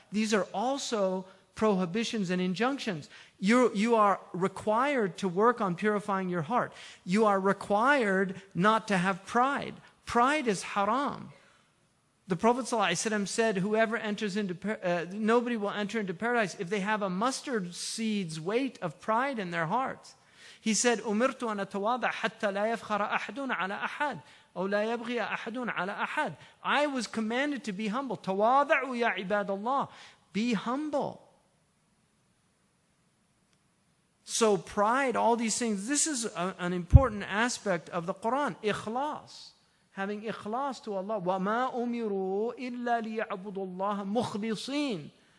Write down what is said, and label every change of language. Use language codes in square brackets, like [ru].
[en] These are also prohibitions and injunctions. You are required to work on purifying your heart. You are required not to have pride. Pride is haram. The Prophet ﷺ said, whoever enters into nobody will enter into paradise if they have a mustard seed's weight of pride in their hearts. He said, [ar] أُمِرْتُ أَنْ أَتَوَاضَعَ حَتَّى لَا يَفْخَرَ أَحَدٌ عَلَى أَحَدٍ أو لا يبغي أحد على أحد. [en] I was commanded to be humble. [ar] تواضعوا يا عباد الله. [en] Be humble. So pride, all these things, this is an important aspect of the Qur'an. Ikhlas. Having ikhlas to Allah. [ar] وَمَا أُمِرُوا إِلَّا لِيَعْبُدُوا اللَّهَ مُخْلِصِينَ.